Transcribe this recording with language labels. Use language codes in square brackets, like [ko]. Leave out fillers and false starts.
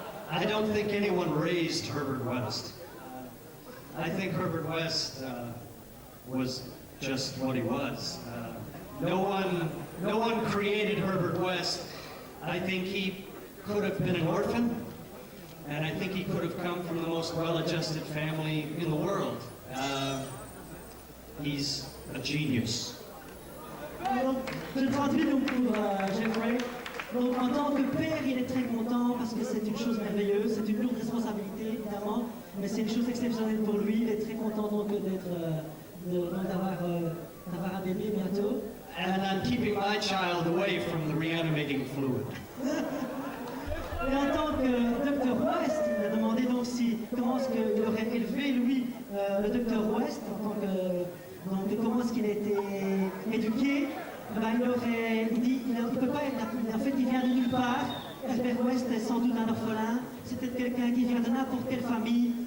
[en] I don't think anyone raised Herbert West. I think Herbert West was just what he was. No one created Herbert West. I think he could have been an orphan, and I think he could have come from the most well-adjusted family in the world. He's a genius. [fr] Donc, je traduis donc pour Jeffrey. Donc, en tant que père, il est très content parce que c'est une chose merveilleuse, c'est une lourde responsabilité évidemment, mais c'est une chose exceptionnelle pour lui. Il est très content donc d'avoir un bébé bientôt. [en] And I'm keeping my child away from the reanimating fluid. [fr] Et en tant que Dr. West, il a demandé donc comment est-ce qu'il aurait élevé lui le Dr. West, en tant que, donc comment est-ce qu'il a été éduqué. Il dit il ne peut pas être, en fait il vient de nulle part. Herbert West est sans doute un orphelin, c'était quelqu'un qui vient de n'importe quelle famille.